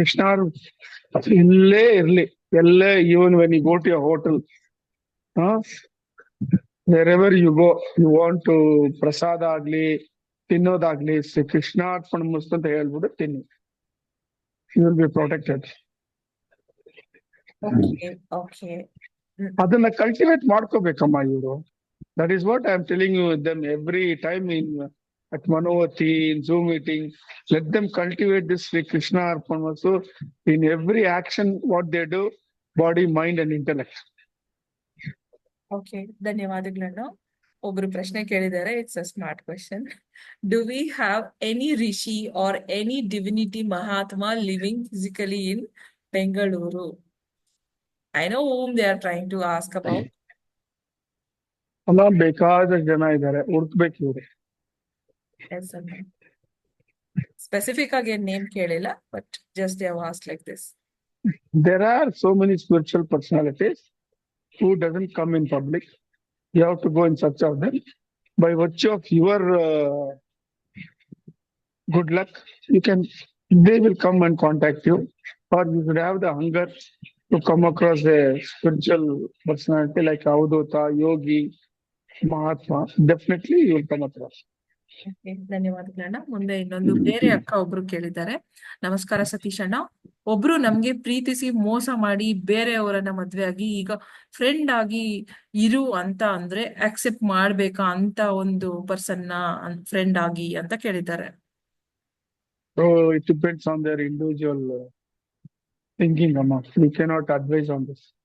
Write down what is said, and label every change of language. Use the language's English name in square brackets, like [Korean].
[Kannada] ಕೃಷ್ಣ ಇಲ್ಲೇ ಇರ್ಲಿ, ಎಲ್ಲೇ, [English] even when you go to a hotel, wherever you go, you want to [Kannada] ಪ್ರಸಾದ ಆಗ್ಲಿ ತಿನ್ನೋದಾಗ್ಲಿ ಶ್ರೀ ಕೃಷ್ಣ ಅರ್ಪಣ ಮಸ್ತು ಅಂತ ಹೇಳ್ಬಿಟ್ಟು ತಿನ್ನಿ. [English] You will be protected. Okay okay. [Kannada] ಅದನ್ನ ಕಲ್ಟಿವೇಟ್ ಮಾಡ್ಕೋಬೇಕಮ್ಮ ಇವರು. [English] That is what I am telling you them every time in at Manavati, in Zoom meeting. Let them cultivate this Sri Krishna Arpan also in every action, what they do, body, mind and intellect. [Kannada] Okay, ಧನ್ಯವಾದಗಳನ್ನ. ಒಬ್ರು ಪ್ರಶ್ನೆ ಕೇಳಿದ್ದಾರೆ. [English] It's a smart question. Do we have any rishi or any divinity mahatma living physically in Bengaluru? I know whom they are trying to ask about. [Kannada] ಅಲ್ಲ, ಬೇಕಾದ ಜನ ಇದ್ದಾರೆ, ಹುಡುಕ್ಬೇಕು ಇವ್ರು. ಸ್ಪೆಸಿಫಿಕ್ ಆಗಿ ನೇಮ್ ಕೇಳಿಲ್ಲ, [English] But just they have asked like this. There are so many spiritual personalities who doesn't come in public. You have to go in search of them. By virtue of your good luck, they will come and contact you, or you should have the hunger to come across a spiritual personality like Avadhuta, Yogi, Mahatma. Definitely you will come across. [Kannada] Okay, ಧನ್ಯವಾದಗಳನ್ನ. ಮುಂದೆ ಇನ್ನೊಂದು ಬೇರೆ ಅಕ್ಕ ಒಬ್ರು ಕೇಳಿದ್ದಾರೆ. ನಮಸ್ಕಾರ ಸತೀಶ್ ಅಣ್ಣ. ಒಬ್ರು ನಮ್ಗೆ ಪ್ರೀತಿಸಿ ಮೋಸ ಮಾಡಿ ಬೇರೆಯವರನ್ನ ಮದ್ವೆ ಆಗಿ ಈಗ ಫ್ರೆಂಡ್ ಆಗಿ ಇರು ಅಂತ ಅಂದ್ರೆ ಅಕ್ಸೆಪ್ಟ್ ಮಾಡ್ಬೇಕಾ ಅಂತ ಒಂದು ಪರ್ಸನ್ ನ ಫ್ರೆಂಡ್ ಆಗಿ ಅಂತ ಕೇಳಿದ್ದಾರೆ. [English] So it depends on their individual thinking, Amma. We cannot advise on this.